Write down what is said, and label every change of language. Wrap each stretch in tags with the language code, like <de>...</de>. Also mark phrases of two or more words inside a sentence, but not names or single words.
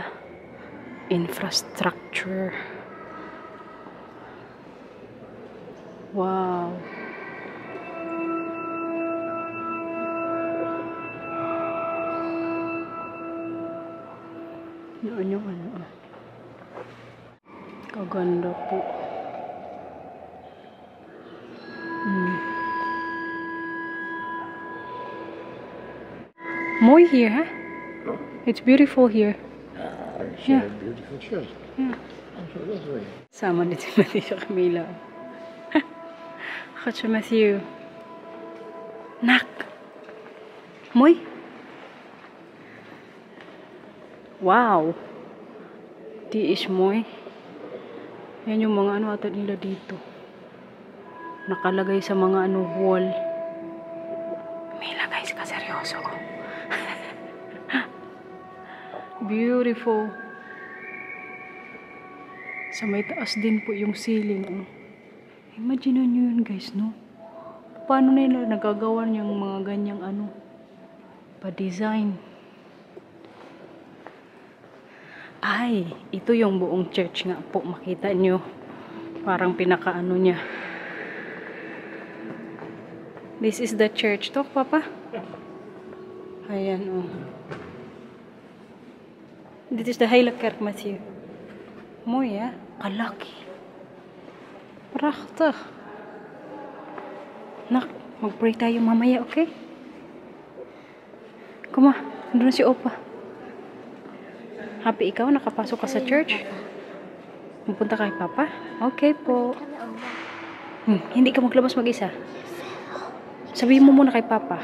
<en>Infrastructure. Wow.</en> <tl>Yun yung ano. Kaganda po.</tl> <nl>Mooi hier, hè?</nl> <en>It's beautiful here. Yeah. Beautiful church. Yeah. So dat way.</en> <nl>Sama dit met deze Camila. Gaat ze met you. Nak. Mooi. Wow. Die is mooi.</nl> <tl>Yan yung mga ano ata nila dito. nakalagay sa mga ano wall. Mila guys, kaseryoso ko.</tl> <en>Beautiful.</en> <tl>Sa may taas din po yung ceiling. Oh. Imagine nyo yun guys, no? Paano nila nagagawa yung mga ganyang ano pa-design? Ay, ito yung buong church nga po. Makita nyo. Parang pinaka-ano niya.</tl> <en>This is the church. To, Papa?</en> <tl>Ayan, oh.</tl> <en>This is the Heilige Kerk, Matthew.</en> <nl>Mooi, hè? Kalaki. Prachtig.</nl> <tl>Nak, mag-pray tayo mamaya, okay? Kuma, nandun si Opa. Happy ikaw, nakapasok ka sa church? Pupunta kay Papa? Okay po. Hindi ka maglabas mag-isa. Sabihin mo muna kay Papa.</tl>